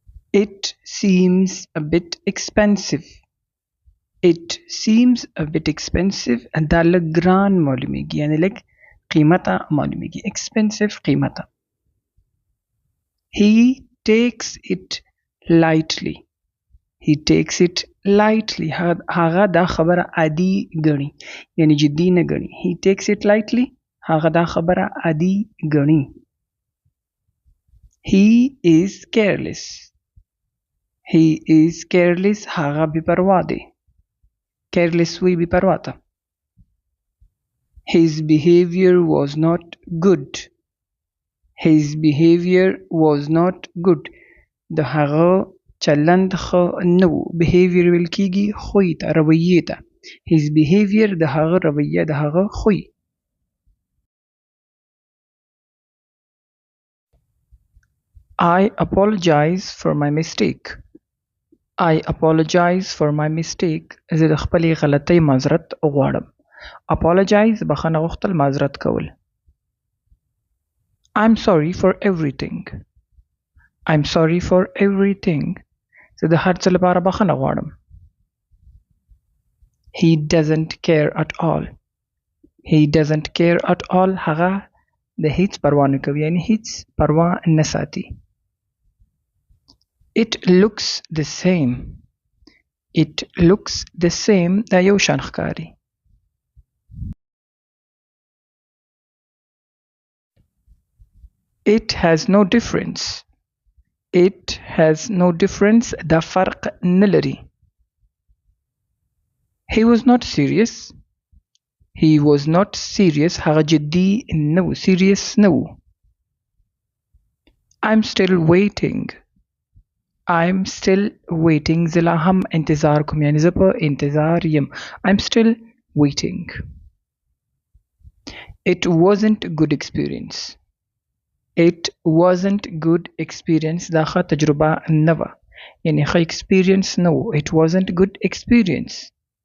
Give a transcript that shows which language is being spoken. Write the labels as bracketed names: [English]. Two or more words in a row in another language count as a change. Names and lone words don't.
[English] It seems a bit expensive. It seems a bit expensive. [Pashto] دا لږ ګران معلومیږي، یعنی لږ قیمته معلومیږي. expensive قیمته. [English] He takes it lightly. He takes it lightly. [Pashto] هغه دا خبره عادي ګڼي، یعنی جدي نه ګڼي. [English] He takes it lightly. [Pashto] هغه دا خبره عادي ګڼي. [English] He is careless. He is careless. [Pashto] هغه بې پروا دی. careless وی بې پروا ته. [English] His behavior was not good. His behavior was not good. [Pashto] د هغه چلند ښه نه و. behavior ویل کیږي خوی ته، رویې ته. [English] His behavior [Pashto] د هغه رویه، د هغه خوی. [English] I apologize for my mistake. I apologize for my mistake. [Pashto] زه د خپلې غلطۍ معذرت غواړم. apologize بخښنه غوښتل، معذرت کول. [English] I'm sorry for everything. I'm sorry for everything. [Pashto] زه د هر څه لپاره بخښنه غواړم. [English] He doesn't care at all. He doesn't care at all. [Pashto] هغه د هیڅ پروا نه کوي، یعنی هیڅ پروا نه ساتي. [English] It looks the same. It looks the same. [Pashto] دا یو شان ښکاري. [English] It has no difference. It has no difference. [Pashto] دا فرق نه لري. [English] He was not serious. He was not serious. [Pashto] هغه جدي نه و. serious نه و. [English] I'm still waiting. I'm still waiting. [Pashto] زه لا هم انتظار کوم، یعنی زه په انتظار یم. [English] I'm still waiting. It wasn't good experience. It wasn't good experience. [Pashto] دا ښه تجربه نه وه، یعنی ښه experience نه و. [English] It wasn't good experience.